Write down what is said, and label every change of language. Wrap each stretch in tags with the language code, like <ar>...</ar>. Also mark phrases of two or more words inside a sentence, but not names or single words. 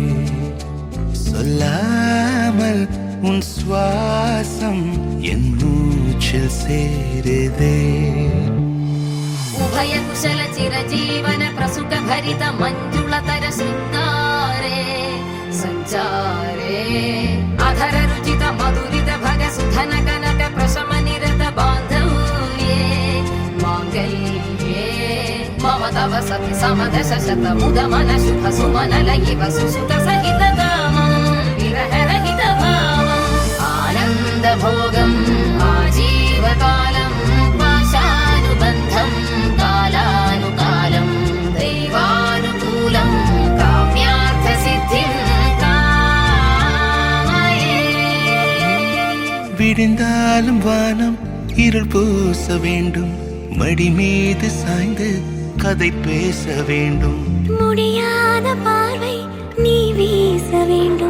<ta>சொல்லாமல் உன் சுவாசம் என் மூச்சில் சேருதே.</ta> <sa>उभय कुशल चिरजीवन प्रसुक भरित मञ्जुलतर सुन्दरे सञ्चारे अधर रुचित மதுரித भग सुधन कनक प्रशम निरत बांधव्ये मांगल्ये मम तव सति समदश शत मुद मन शुभ सुमन लयिव सुसुत सहित कामं विरह रहित भावं आनंद भोगं आजीवकालं पाशानुबन्धं कालानुकालं दैवानुकूलं काम्यार्थ सिद्धिं</sa> <ta>விடிந்தாலும் வானம் இருள் பூச வேண்டும். மடி மீது சாய்ந்து கதை பேச வேண்டும். முடியாத பார்வை நீ வீச வேண்டும்.</ta>